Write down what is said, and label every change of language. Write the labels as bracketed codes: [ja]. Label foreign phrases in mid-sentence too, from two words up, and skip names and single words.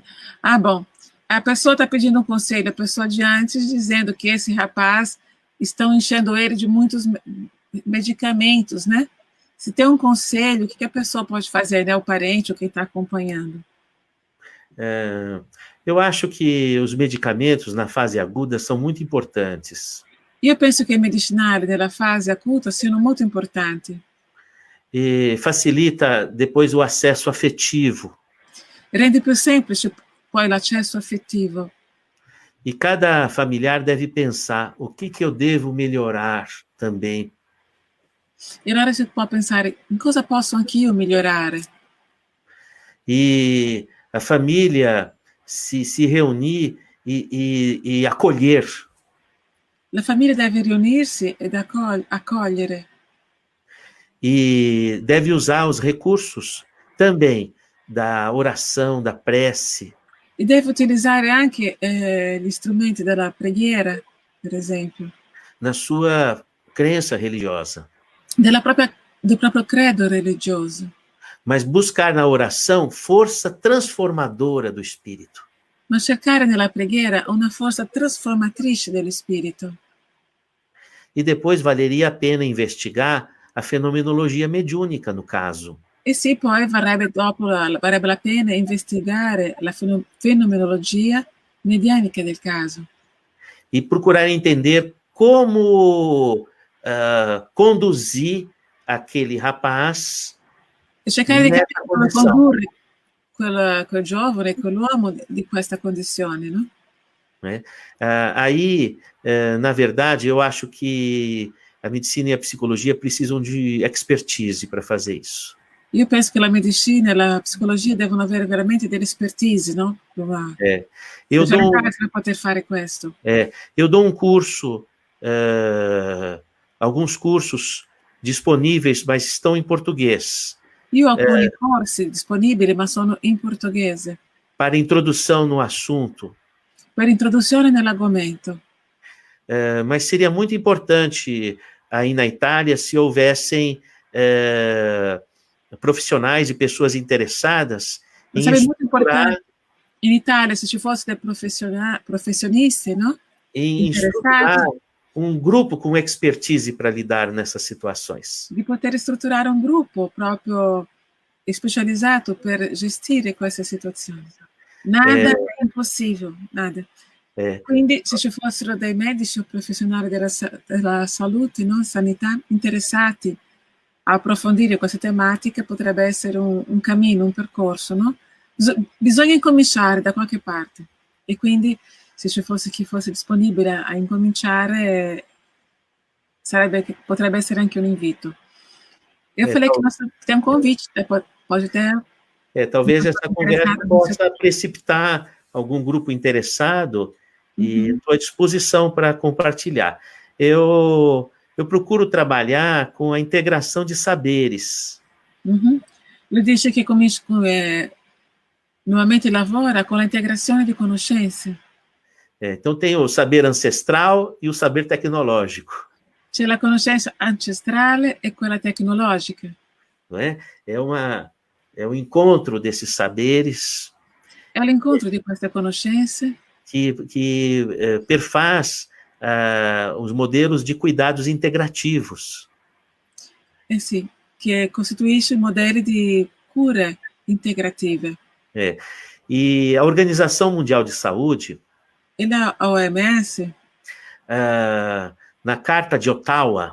[pt] Bom, a pessoa está pedindo um conselho, a pessoa de antes dizendo que esse rapaz estão enchendo ele de muitos medicamentos, né? Se tem um conselho, o que a pessoa pode fazer, né? O parente ou quem está acompanhando? Eu acho que os medicamentos na fase aguda são muito importantes. [it] Io penso che i medicinali nella fase acuta siano molto importanti. [pt] E facilita depois o acesso afetivo. [it] Rende più semplice poi l'accesso affettivo. [pt] E cada familiar deve pensar o que eu devo melhorar também. [it] E allora si può pensare in cosa posso anch'io migliorare. [pt] E a família se reunir e acolher. [it] La famiglia deve riunirsi ed accogliere. [pt] E deve usar os recursos também da oração, da prece. [it] E deve utilizzare anche gli strumenti della preghiera, per esempio. [pt] Na sua crença religiosa. [it] Del proprio credo religioso. [pt] Mas buscar na oração força transformadora do espírito. [it] ma cercare nella preghiera una forza trasformatrice dello spirito. [pt] E depois valeria a pena investigar a fenomenologia mediúnica, no caso. [it] E sì, poi varrebbe la pena investigare la fenomenologia medianica del caso. [pt] E procurar entender como conduzir aquele rapaz [it] E cercare di [pt] nessa [it] capire come [pt] condição. [it] condurre quel giovane, quell'uomo di questa condizione, no? [pt] Né? Aí, na verdade, eu acho que a medicina e a psicologia precisam de expertise para fazer isso. [it] Io penso che la medicina e la psicologia devono avere veramente dell'expertise, no? [pt] Eu [it] Specializzarsi per poter fare questo. [pt] Eu dou um curso, alguns cursos disponíveis, mas estão em português. [it] Io ho alcuni corsi disponibili, ma sono in portoghese. [pt] Para introdução no assunto. [it] Per introduzione nell'argomento. [pt] Mas seria muito importante aí na Itália se houvessem profissionais e pessoas interessadas em [it] Sarebbe molto [pt] estruturar, [it] importante in Italia se ci fossero dei professionisti, no? [pt] em estruturar um grupo com expertise para lidar nessas situações. [it] Di poter strutturare un gruppo proprio specializzato per gestire queste situazioni. Nada è impossibile, nada. Quindi se ci fossero dei medici o professionali della salute, no? Sanità, interessati a approfondire queste tematiche, potrebbe essere un cammino, un percorso, no? Bisogna incominciare da qualche parte e quindi se ci fosse chi fosse disponibile a incominciare potrebbe essere anche un invito. [pt] Eu falei que nós temos um convite, pode ter. Talvez essa conversa possa precipitar algum grupo interessado e estou à disposição para compartilhar. Eu procuro trabalhar com a integração de saberes. [it] Lui dice che normalmente lavora [pt] com a integração de [it] conoscenze. [pt] Então tem o saber ancestral e o saber tecnológico. [it] C'è la conoscenza ancestrale e quella tecnologica. [pt] Não é? É um encontro desses saberes. [it] É l'incontro di queste conoscenze [pt] que perfaz os modelos de cuidados integrativos. [it] Sì, che costituisce modelli di cura integrativa. [pt] E a Organização Mundial de Saúde, [it] e da OMS, [pt] na Carta de Ottawa,